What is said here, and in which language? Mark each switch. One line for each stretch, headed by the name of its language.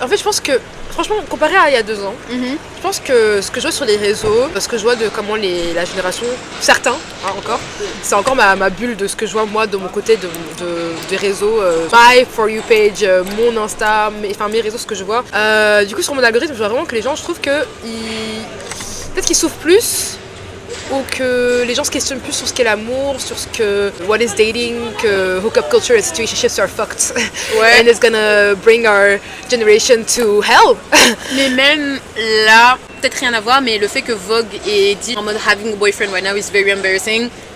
French: En fait, je pense que, franchement, comparé à il y a 2 ans, je pense que ce que je vois sur les réseaux, ce que je vois de comment la génération, certains encore, c'est encore ma bulle de ce que je vois moi de mon côté des réseaux,
English: my For You page,
French: mon Insta, mes réseaux, ce que je vois. Du coup, sur mon algorithme, je vois vraiment que les gens, je trouve que peut-être qu'ils souffrent plus, ou que les gens se questionnent plus sur ce qu'est l'amour, sur ce que
English: what is dating,
French: que
English: hookup culture and situationships are fucked. Ouais. And it's gonna bring our generation to hell.
French: Mais même là, peut-être rien à voir, mais le fait que Vogue ait dit en mode
English: having a boyfriend right now is very embarrassing.